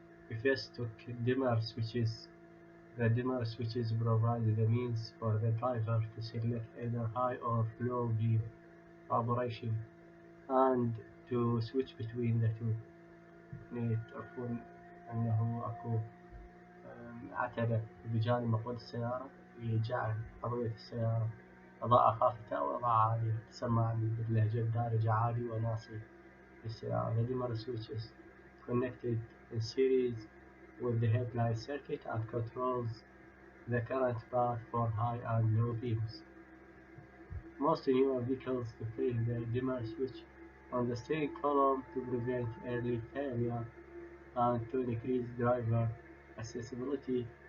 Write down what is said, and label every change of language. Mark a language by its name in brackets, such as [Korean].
[English] We first took dimmer switches. The dimmer switches provide the means for the driver to select either high or low beam operation and to switch between the two. [Arabic] تعرفون أنه أكو عتبة بجانب مقود السيارة يجعل أضوية السيارة إضاءة خافتة أو إضاءة عالية، تسمى باللهجة الدارجة عالي وناصي للسيارة. [English] The dimmer switch is connected in series with the headlight circuit and controls the current path for high and low beams. Most newer vehicles place the dimmer switch on the steering column to prevent early failure and to increase driver accessibility.